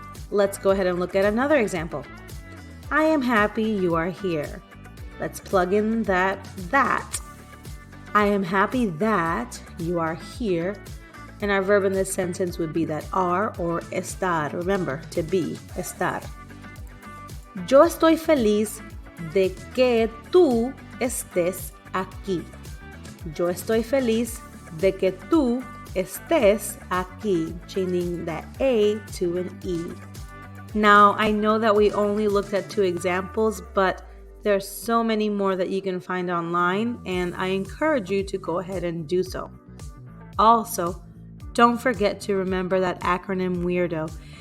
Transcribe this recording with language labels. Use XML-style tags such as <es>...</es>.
<en>Let's go ahead and look at another example. I am happy you are here. Let's plug in that. I am happy that you are here. And our verb in this sentence would be that are or estar. Remember, to be, estar.</en> <es>Yo estoy feliz de que tú estés aquí. Yo estoy feliz de que tú estés aquí.</es> <en>Changing that A to an E. Now, I know that we only looked at 2 examples, but there's so many more that you can find online, and I encourage you to go ahead and do so. Also, don't forget to remember that acronym WEIRDO.</en>